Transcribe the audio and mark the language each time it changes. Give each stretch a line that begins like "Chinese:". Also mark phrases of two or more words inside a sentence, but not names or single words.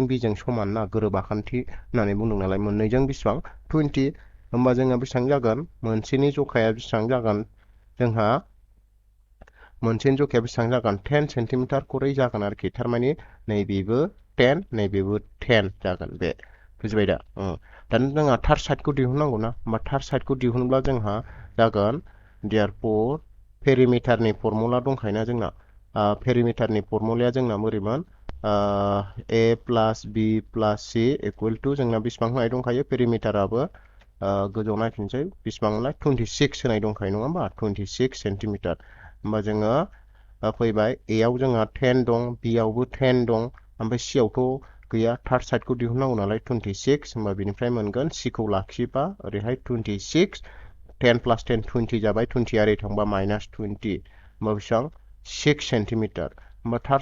Bodo: B जों समान ना गोरोब आखान्थि होननानै बुंदों नालाय मोननैजों बेसेबां 20 होमबा जोंहा बेसेबां जागोन मोनसेनि जखाया बेसेबां जागोन जोंहा मोनसेनि जखाया बेसेबां जागोन 10 सेन्टिमिटार खरै जागोन आरोखि थारमाने नैबेबो 10 नैबेबो 10 जागोन बे बुजिबाय दा दानो जोंहा
English: third side
Bodo: दिहुननांगौ ना होमबा
English: third side
Bodo: दिहुनब्ला जोंहा जागोन therefore
English: perimeter formula
Bodo: दंखायोना जोंना
English: perimeter formula
Bodo: जोंना बोरैमोन
English: A plus B plus C equal to
Bodo: जोंना बेसेबां होनाय दंखायो पेरिमिटाराबो गोजौआव नायफिनसै बेसेबांलाय 26 होनाय दंखायो नङा होमबा 26 सेन्टिमिटार होमबा जोङो फैबाय A आव जोंहा 10 दं B आवबो 10 दं ओमफ्राय C आवथ' गैया
English: third side
Bodo: दिहुननांगौ नालाय 26 होमबा बिनिफ्राय मोनगोन C खौ लाखियोबा ओरैहाय 26 10 plus 10 20 जाबाय 20 ओरै थांबा माइनास 20 होमबा बेसेबां 6 सेन्टिमिटार होमबा थार्ड